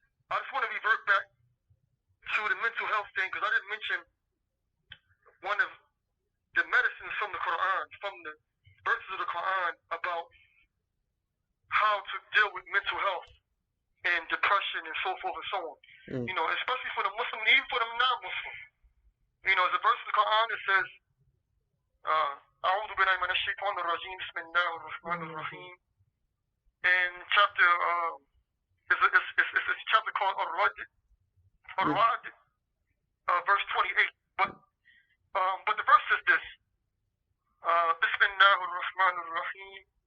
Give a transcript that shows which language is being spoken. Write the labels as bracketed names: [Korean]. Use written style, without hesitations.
[English] I just want to revert back to the mental health thing, because I didn't mention one of the medicines from the Quran, from the verses of the Quran about how to deal with mental health and depression and so forth and so on. Especially for the Muslim, and even for the non-Muslim. There's a verse in the Quran that says, [Arabic] أعوذ بالله من الشيطان الرجيم بسم الله الرحمن الرحيم. [English] And chapter, it's a chapter called Ar-Rad, verse 28. But the verse is this, [Arabic] بسم الله الرحمن الرحيم.